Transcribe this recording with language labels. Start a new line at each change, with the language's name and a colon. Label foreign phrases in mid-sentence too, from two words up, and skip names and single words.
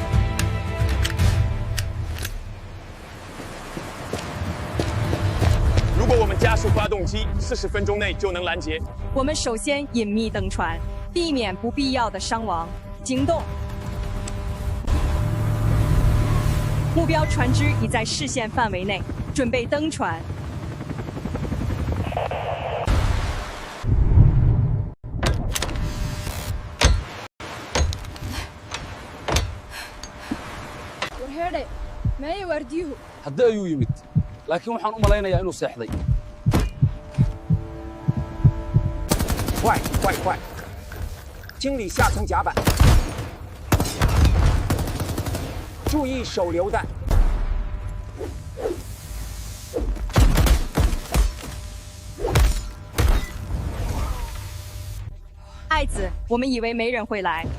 Chinese: 如如果我们加速发动机，40分钟内就能拦截。我们首先隐秘登船，避免不必要的伤亡。惊动！目标船只已在视线范围内，准备登船。
Somali: hadda ayuu yimid laakiin waxaan u malaynayaa inuu seexday
Chinese: 快快快！清理下层甲板，注意手榴弹。爱子，我们以为没人会来。